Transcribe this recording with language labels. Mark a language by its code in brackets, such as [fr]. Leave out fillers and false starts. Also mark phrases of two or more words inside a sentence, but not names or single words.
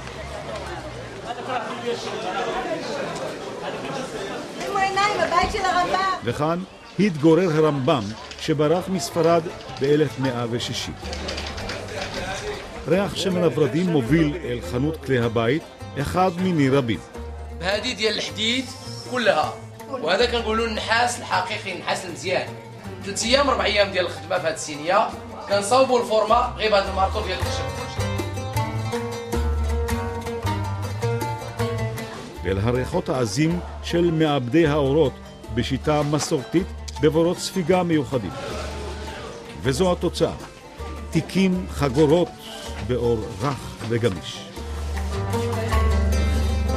[he] וכאן התגורר הרמב"ם שברח מספרד ב-1160. ריח שמן הברדים מוביל אל חנות כלי הבית, אחד מיני רבים. [ar] هذه ديال الحديد كلها وهذا كنقولوا النحاس الحقيقي النحاس المزيان 3 ايام 4 ايام ديال الخدمه في هذه السينيه كنصاوبوا الفورما غير بهذا المارطو ديال الخشب. [he] ואל הריחות העזים של מעבדי האורות בשיטה מסורתית בבורות ספיגה מיוחדים. וזו התוצאה, תיקים חגורות באור רך וגמיש.